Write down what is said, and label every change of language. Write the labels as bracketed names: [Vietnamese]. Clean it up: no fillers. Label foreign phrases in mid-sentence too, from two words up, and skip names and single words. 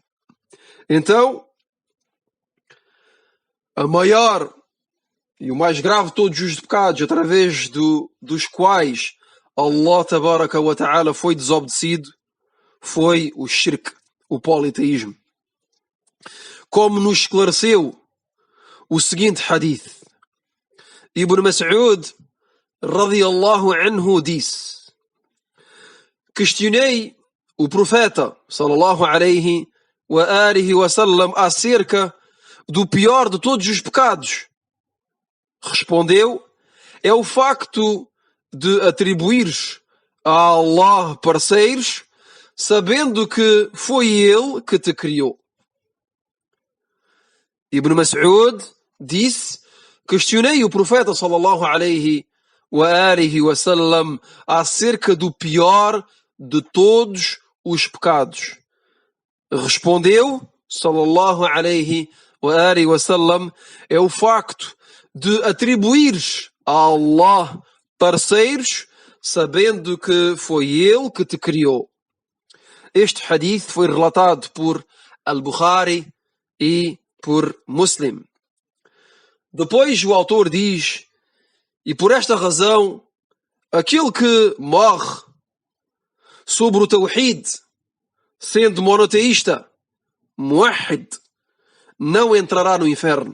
[Portuguese] Então, a maior e o mais grave de todos os pecados através dos quais [Arabic] الله تبارك وتعالى [Portuguese] foi desobedecido foi o shirk, o politeísmo. Como nos esclareceu o seguinte hadith. Ibn Mas'ud [Arabic] رضي الله عنه [Portuguese] disse: questionei o profeta [Arabic] صلى الله عليه وعلى آله وسلم [Portuguese] acerca do pior de todos os pecados. Respondeu: é o facto de atribuires a Allah parceiros, sabendo que foi Ele que te criou. Ibn Mas'ud disse: questionei o profeta [Arabic] صلى الله عليه وعلى آله وسلم [Portuguese] acerca do pior de todos os pecados. [Arabic] Respondeu صلى الله عليه وعلى آله وسلم: [Portuguese] é o facto de atribuires a Allah parceiros, sabendo que foi Ele que te criou. Este hadith foi relatado por Al-Bukhari e por Muslim. Depois o autor diz: e por esta razão, aquele que morre sobre o Tawhid, sendo monoteísta, muwahhid, não entrará no inferno.